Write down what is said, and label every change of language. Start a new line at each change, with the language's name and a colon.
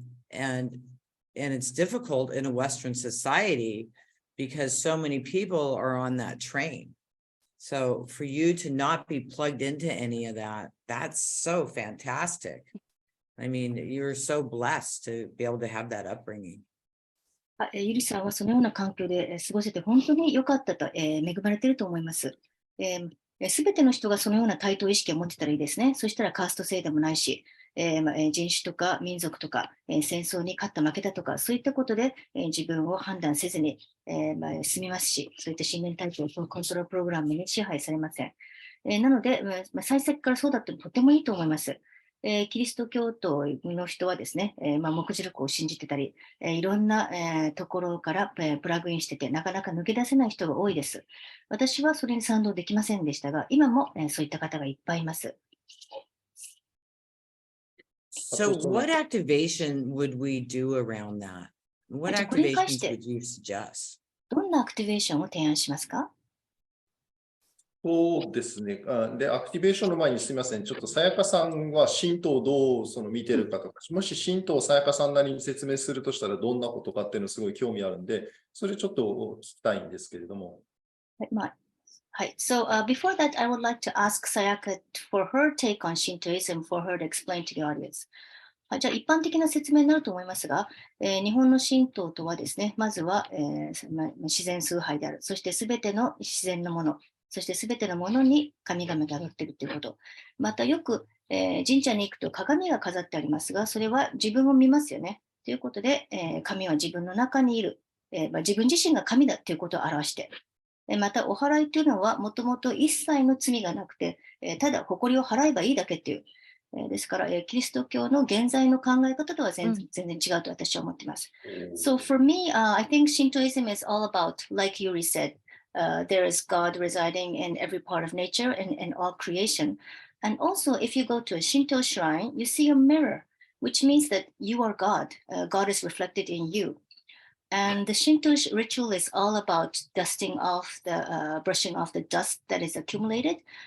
English: And it's difficult in a Western society because so many people are on that train. So for you to not be plugged into any of that, that's so fantastic. I mean, you're so blessed to be able to have that upbringing.
Japanese: ゆりさんはそのような環境で過ごせて本当に良かったと、恵まれていると思います。すべての人がそのような対等意識を持ってたらいいですね。そしたらカースト制でもないし、人種とか民族とか、戦争に勝った負けたとか、そういったことで、自分を判断せずに、済みますし、そういった信念体系をコントロールプログラムに支配されません。なので、最初からそうだってとてもいいと思います。キリスト教徒の人はですね、目次録を信じてたり、いろんな、ところから、プラグインしてて、なかなか抜け出せない人が多いです。私はそれに賛同できませんでしたが、今も、そういった方がいっぱいいます。
English: So what activation would we do around that? What
Japanese: じゃあこれに関
English: activations
Japanese: して
English: would you suggest?
Japanese: どんなアクティベーションを提案しますか？そうですね。で、アクティベーションの前にすみません。ちょっとさやかさんは神道をどう見てるかとか、もし神道をさやかさんなりに説明するとしたらどんなことかっていうのすごい興味あるんで、それちょっと聞きたいんですけれども。はい。
English: So before that, I would like to ask Sayaka for her take on Shintoism for her to explain to the audience.
Japanese: じゃあ一般的な説明になると思いますが、日本の神道とはですね、まずは、自然崇拝である。そしてすべての自然のもの、そしてすべてのものに神々が宿っているということ。またよく、神社に行くと鏡が飾ってありますが、それは自分を見ますよね。ということで、神は自分の中にいる。自分自身が神だということを表して、またお祓いというのはもともと一切の罪がなくて、ただ誇りを払えばいいだけっていう。ですから、キリスト教の現在の考え方とは全然違うと私は思っています。
English: So for me, I think Shintoism is all about, like Yuri said, there is God residing in every part of nature and in all creation. And also, if you go to a Shinto shrine, you see a mirror, which means that you are God. God is reflected in you. And the Shinto ritual is all about brushing off the dust that is accumulated.